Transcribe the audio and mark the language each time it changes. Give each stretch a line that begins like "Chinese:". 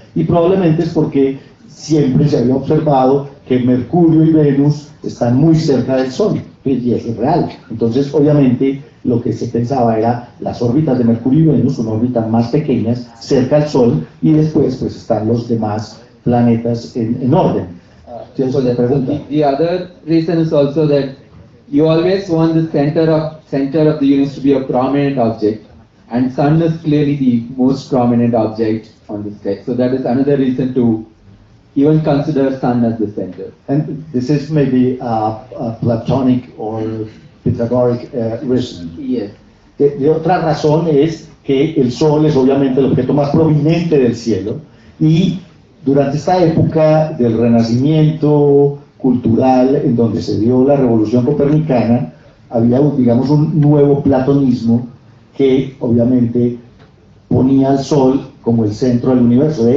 Spanish: Y probablemente es porque siempre se había observado que Mercurio y Venus están muy cerca del Sol, y eso es real. Entonces, obviamente, lo que se pensaba era las órbitas de Mercurio y Venus, son órbitas más pequeñas, cerca del Sol, y después pues están los demás planetas en orden.
English: So the other reason is also that you always want the center of the universe to be a prominent object, and Sun is clearly the most prominent object on the sky. So that is another reason to even consider Sun as the center. And this is maybe a Platonic or Pythagorean reason. Yes.
Spanish: De otra razón es que el Sol es obviamente el objeto más prominente del cielo, y durante esta época del Renacimiento cultural, en donde se dio la Revolución Copernicana, había, digamos, un nuevo platonismo que obviamente ponía al Sol como el centro del universo.